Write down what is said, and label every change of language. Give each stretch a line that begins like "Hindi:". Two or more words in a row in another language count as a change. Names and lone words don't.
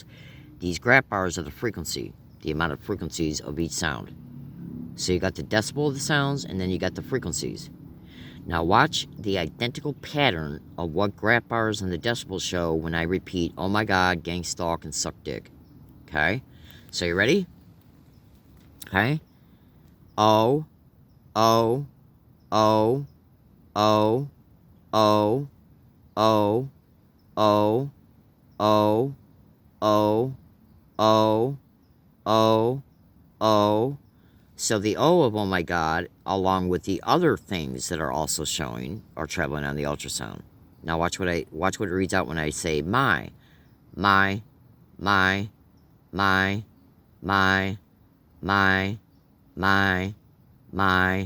English: These graph bars are the frequency, the amount of frequencies of each sound. So you got the decibel of the sounds, and then you got the frequencies. Now watch the identical pattern of what graph bars and the decibels show when I repeat, oh my god, gang stalk and suck dick. Okay? So you ready? Okay? O, O, O, O, O, O, O, O, O, O, O, O. So the O of oh my god, along with the other things that are also showing, are traveling on the ultrasound. Now watch what it reads out when I say my, my, my, my, my, my, my, my.